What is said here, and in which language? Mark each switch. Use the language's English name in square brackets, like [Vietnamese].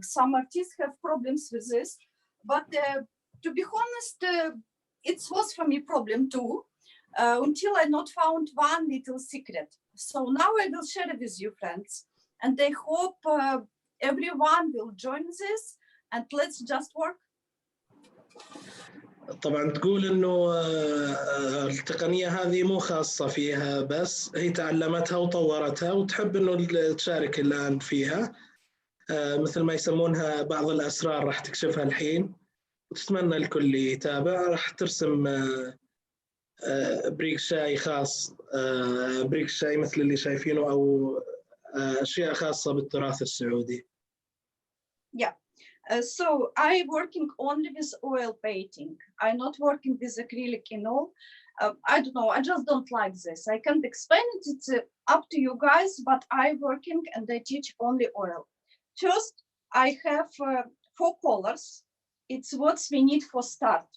[English] Some artists have problems with this, but to be honest, it was for me problem too, until I not found one little secret. So now I will share it with you, friends, and I hope everyone will join this, and let's just work. [Arabic] طبعا تقول انه التقنيه هذه مو خاصه فيها بس، هي تعلمتها وطورتها وتحب انه تشارك الان فيها، مثل ما يسمونها بعض الاسرار راح تكشفها الحين، وتتمنى الكل يتابع. راح ترسم بريق شاي خاص، بريق شاي مثل اللي شايفينه، او اشياء خاصه بالتراث السعودي. [English] Yeah. So I'm working only with oil painting. I'm not working with acrylic and all. I don't know, I just don't like this. I can't explain it, it's up to you guys, but I'm working and I teach only oil. First, I have 4 colors. It's what we need for start.